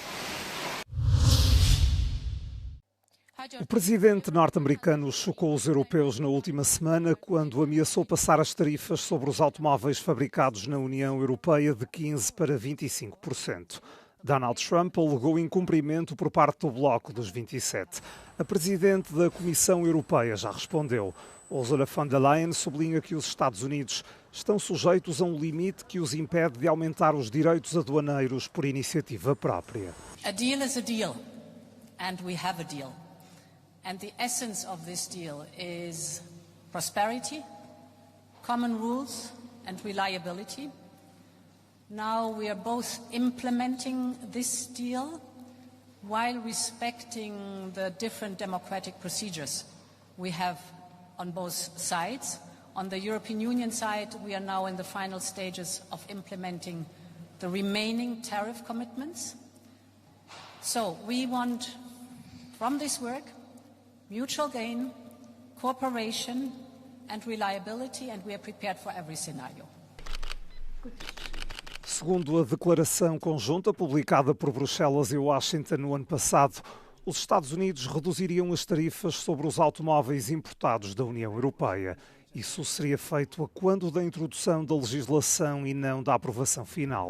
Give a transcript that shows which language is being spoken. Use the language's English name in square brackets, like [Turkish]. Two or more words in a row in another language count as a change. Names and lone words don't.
[Portuguese] O presidente norte-americano chocou os europeus na última semana quando ameaçou passar as tarifas sobre os automóveis fabricados na União Europeia de 15% para 25%. Donald Trump alegou incumprimento por parte do bloco dos 27. A presidente da Comissão Europeia já respondeu. Ursula von der Leyen sublinha que os Estados Unidos estão sujeitos a um limite que os impede de aumentar os direitos aduaneiros por iniciativa própria. [English] A deal is a deal, and we have a deal. And the essence of this deal is prosperity, common rules and reliability. Now we are both implementing this deal while respecting the different democratic procedures we have on both sides. On the European Union side, we are now in the final stages of implementing the remaining tariff commitments. So we want, from this work, mutual gain, cooperation and reliability, and we are prepared for every scenario. [Portuguese] Segundo a declaração conjunta publicada por Bruxelas e Washington no ano passado, os Estados Unidos reduziriam as tarifas sobre os automóveis importados da União Europeia. Isso seria feito a quando da introdução da legislação e não da aprovação final.